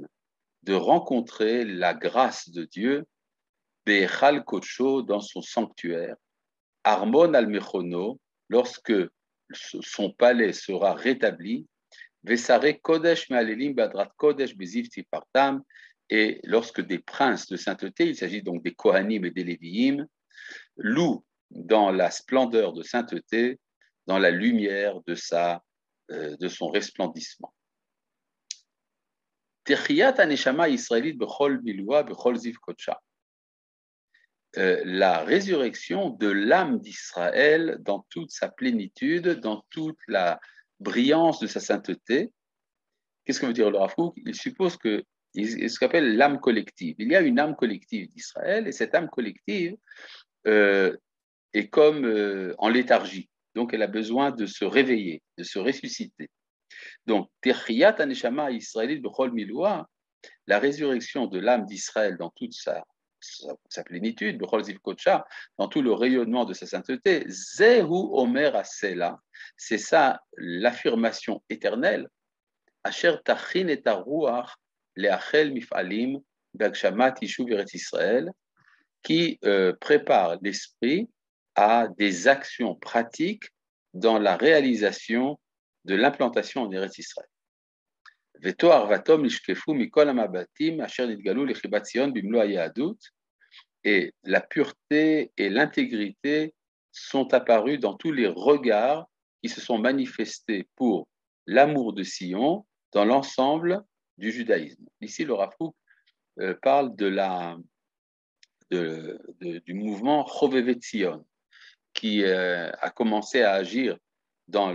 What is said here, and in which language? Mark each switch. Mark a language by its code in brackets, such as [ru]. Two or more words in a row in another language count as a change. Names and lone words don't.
[fr] de rencontrer la grâce de Dieu, [he] בהיכל כחו, [fr] dans son sanctuaire, [he] ארמון על מכונו, [fr] lorsque son palais sera rétabli, [he] ושרי קודש מהללים בהדרת קודש בזיו תפארתם, [fr] et lorsque des princes de sainteté, il s'agit donc des Kohanim et des Léviim, louent dans la splendeur de sainteté, dans la lumière de son resplendissement. [he] תחיית הנשמה הישראלית בכל מילואה בכל זיו קדשה. [fr] la résurrection de l'âme d'Israël dans toute sa plénitude, dans toute la brillance de sa sainteté. Qu'est-ce que veut dire le Rav Kook? Il suppose que ce qu'on appelle l'âme collective. Il y a une âme collective d'Israël et cette âme collective est comme en léthargie. Donc, elle a besoin de se réveiller, de se ressusciter. Donc, [he] תחיית הנשמה הישראלית בכל מילואה, [fr] la résurrection de l'âme d'Israël dans toute sa plénitude, [he] בכל זיו קדשה, [fr] dans tout le rayonnement de sa sainteté, [he] זהו אומר סלה, [fr] c'est ça l'affirmation éternelle, [he] אשר תכין את הרוח לאחל מפעלים בהגשמת ישוב ארץ ישראל, [fr] qui prépare l'esprit à des actions pratiques dans la réalisation de l'implantation en Eretz Israël. [he] והטוהר והתום נשקפו מכל המבטים אשר נתגלו לחיבת ציון במלוא היהדות, [fr] et la pureté et l'intégrité sont apparues dans tous les regards qui se sont manifestés pour l'amour de Sion dans l'ensemble du judaïsme. Ici, le Rav Kook parle du mouvement Chovevet Zion, qui a commencé à agir dans